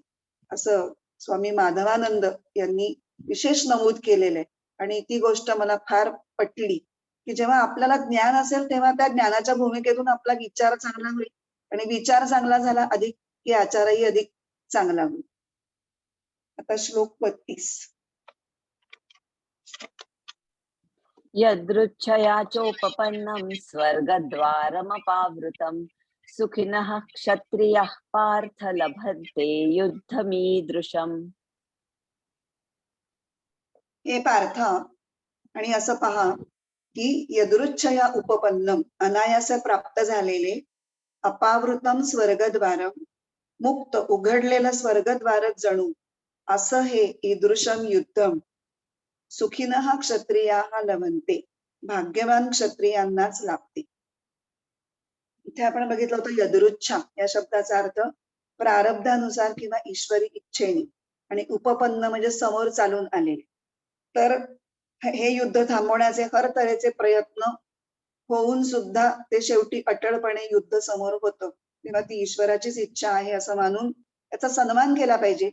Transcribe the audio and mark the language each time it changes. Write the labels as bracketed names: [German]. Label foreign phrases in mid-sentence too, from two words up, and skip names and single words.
[Marathi] असं स्वामी माधवानंद यांनी विशेष नमूद केलेलं आहे. आणि ती गोष्ट मला फार पटली, की जेव्हा आपल्याला ज्ञान असेल तेव्हा त्या ज्ञानाच्या भूमिकेतून आपला विचार चांगला होईल आणि विचार चांगला झाला अधिक की आचारही अधिक चांगला होईल. आता श्लोक 32. [Sanskrit] यदृच्छया चोपपन्नं स्वर्गद्वारमपावृतं सुखिनः क्षत्रियः पार्थ लभन्ते युद्धमीदृशम्. [Marathi] हे पार्थ, आणि असं पहा की [Sanskrit] यदृच्छया उपपन्नम, [Marathi] अनायास प्राप्त झालेले, [Sanskrit] अपावृतम स्वर्गद्वारम, [Marathi] मुक्त उघडलेलं स्वर्गद्वारच जणू, असं हे [Sanskrit] ईदृशम युद्धम सुखिनः क्षत्रियाः लभन्ते, [Marathi] भाग्यवान क्षत्रियांनाच लाभते. इथे आपण बघितलं होतं यदृच्छा या शब्दाचा अर्थ प्रारब्धानुसार किंवा ईश्वरी इच्छेने, आणि उपपन्न म्हणजे समोर चालून आलेले. तर हे युद्ध थांबवण्याचे हर तऱ्हेचे प्रयत्न होऊन सुद्धा ते शेवटी अटळपणे युद्ध समोर होतं, तेव्हा ती ईश्वराचीच इच्छा आहे असं मानून त्याचा सन्मान केला पाहिजे.